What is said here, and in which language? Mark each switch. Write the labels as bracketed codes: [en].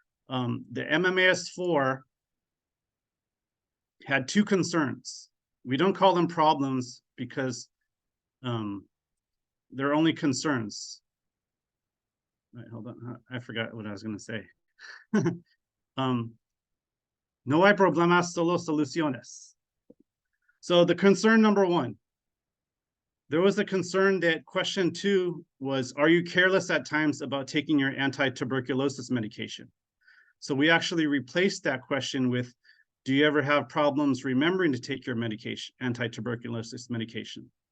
[en] The MMAS4 had 2 concerns. We don't call them problems because they're only concerns. Right, hold on, I forgot what I was going to say. [es] No hay problemas, solo soluciones. [en] So the concern number 1, there was a concern that question 2 was, are you careless at times about taking your anti-tuberculosis medication? So we actually replaced that question with, do you ever have problems remembering to take your medication, anti-tuberculosis medication?